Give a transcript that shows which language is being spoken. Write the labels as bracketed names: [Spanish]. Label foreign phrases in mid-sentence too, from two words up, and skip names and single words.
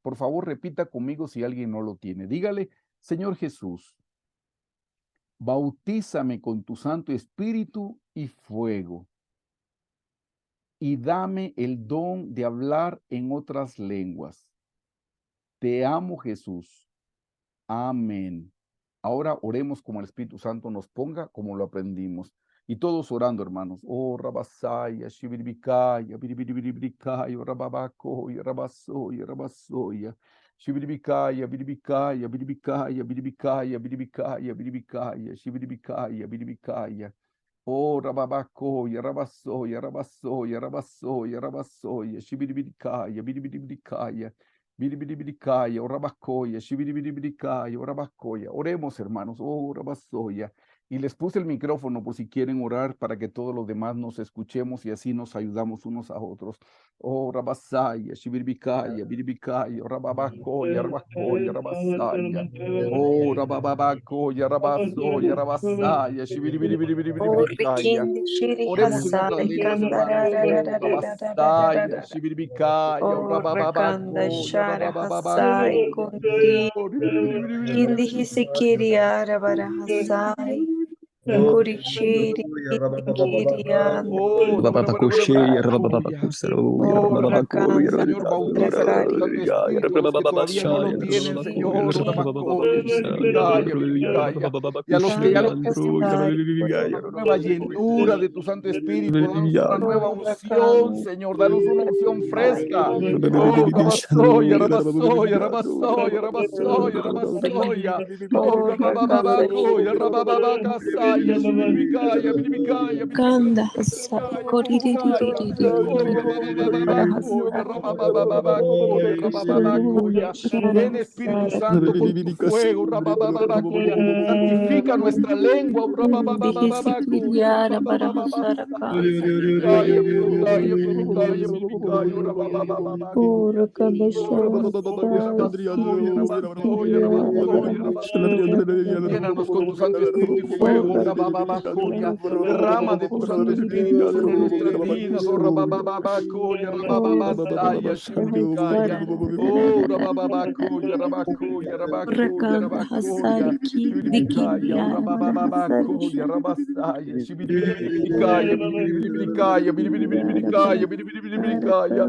[Spanish] Por favor, repita conmigo si alguien no lo tiene. Dígale, Señor Jesús, bautízame con tu Santo Espíritu y fuego, y dame el don de hablar en otras lenguas. Te amo, Jesús. Amén. Ahora oremos como el Espíritu Santo nos ponga, como lo aprendimos. Y todos orando, hermanos. Oh, Rabasaya, Shibiribikaya, Biribiribiribikaya, Rababakoya, Rabasoya, Rabasoya, Shibiribikaya, Biribikaya, Biribikaya, Biribikaya, Biribikaya, Biribikaya, Shibiribikaya, Biribikaya. Oh, Rababakoya, Rabasoya, Rabasoya, Rabasoya, Rabasoya, Shibiribikaya, Biribiribikaya. Biribiribiricaya, orabacoya, shibiribiribiricaya, orabacoya. Oremos, hermanos, oh, orabasoya. Y les puse el micrófono por si quieren orar para que todos los demás nos escuchemos y así nos ayudamos unos a otros. Oh, rabasaya, shibiribicaya, biribicaya, orababacoya, orabacoya, rabasaya. Oh, rababacoya, rabasoya, rabasaya, shibiribiribiribiricaya. Orikindi shiri Oremos en otras hasai lenguas, hermanos. Oh, rabasaya, kandarararararararararara. shibiribicaya, Orakanda rabababacoya, shara hasai kundi. Oh, Kindi hisikiri arabara hasai. Kuri shiri kiri anda. Oh, Orakanda Señor, bautízalos con tu rakari. Santo Espíritu a los que todavía no lo tienen, Señor. Y a los que ya Kanda lo tienen, hasai una nueva llenura de tu Santo Espíritu. Danos una nueva unción, Orakanda Señor. Danos una unción hai. fresca. Oh, rabasoya, rabasoya, rabasoya, rabasoya, rabasoya. Oh, Orakanda rabababacoya, rabababacasaya, shibiribicaya, biribicaya, Kanda biribiribiribicaya, hasai biribiribicaya. Oh, rabababacoya, rabababacoya, rabababacoya. Ven, Espíritu Santo, con tu fuego, rabababacoya. Santifica nuestra lengua, rabababacoya, rababababasaya, shibiribicaya, biribicaya, biribicaya, biribicaya, rabababacoya. Oh, rabasoya, rabasoya, rabasoya, rabasoya, rabasoya. Llénanos con tu Santo Espíritu y fuego, rabababacoya. Derrama de tu Santo Espíritu sobre nuestras vidas, oh rabababacoya, rabababasaya, shibiribicaya. Oh, rabababacoya, rabacoya, rabacoya, Rakanda rabacoya, Hasariki Dikindi shibiribicaya, Aramana rabababacoya, Hasarishan rabasaya, shibiribiribiricaya, biribiribiricaya, biribiribiricaya, biribiribiricaya.